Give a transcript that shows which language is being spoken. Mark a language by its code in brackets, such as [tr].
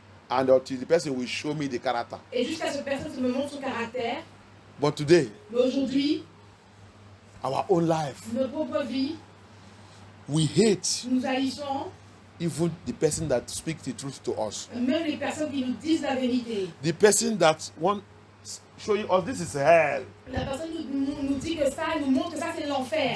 [en] And until the person will show me the character. [fr] Et jusqu'à ce que personne me montre son caractère. [en] But today, [fr] Mais aujourd'hui, [en] our own life, [fr] notre propre vie, [en] we hate [fr] nous haïssons [en] even the person that speaks the truth to us. [fr] même les personnes qui nous disent la vérité. [en] The person that wants showing us this is hell. [fr] La personne nous dit que ça, nous montre que ça c'est l'enfer.